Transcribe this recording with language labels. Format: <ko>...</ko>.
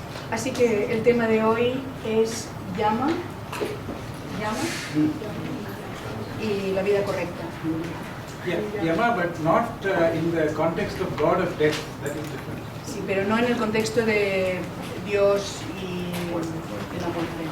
<es>Así que el tema de hoy es Yama y la vida correcta.</es> <en>Yama, but not in the context of God of death. That is different.</en> <es>Sí, pero no en el contexto de Dios y la muerte.</es>